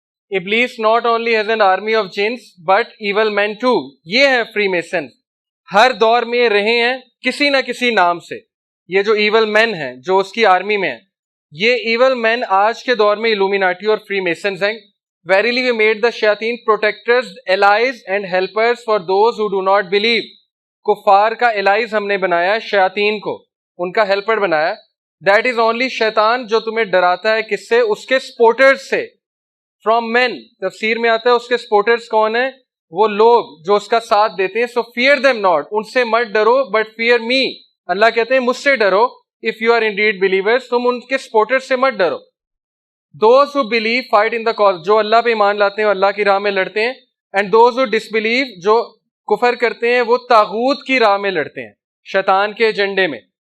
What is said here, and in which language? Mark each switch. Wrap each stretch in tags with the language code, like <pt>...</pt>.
<en>Iblis not only has an army of jinns but evil man too.</en> <hi>ये है free mason. हर दौर में रहे हैं किसी ना किसी नाम से. ये जो इवल मैन हैं जो उसकी आर्मी में है, ये इवल मैन आज के दौर में इल्यूमिनाटी और फ्री मेसन्स हैं.</hi> <en>Verily we made the shayateen protectors, allies and helpers for those who do not believe.</en> <hi>कुफार का एलाइज हमने बनाया, शयातीन को उनका हेल्पर बनाया.</hi> <en>That is only</en> <hi>शैतान जो तुम्हें डराता है. किससे? उसके सपोर्टर्स से.</hi> <en>From men,</en> <hi>तफसीर में आता है उसके सपोर्टर्स कौन है? वो लोग जो उसका साथ देते हैं.</hi> <en>So fear them not,</en> <hi>उनसे मत डरो,</hi> <en>but fear me.</en> <hi>अल्लाह कहते हैं मुझसे डरो.</hi> <en>If you are indeed believers,</en> <hi>तुम उनके सपोर्टर्स से मत डरो.</hi> <en>Those who believe fight in the cause,</en> <hi>जो अल्लाह पे ईमान लाते हैं अल्लाह की राह में लड़ते हैं.</hi> <en>and those</en> <hi>who disbelieve, जो कुफर करते हैं वो तागूत की राह में लड़ते हैं, शैतान के एजेंडे में.</hi>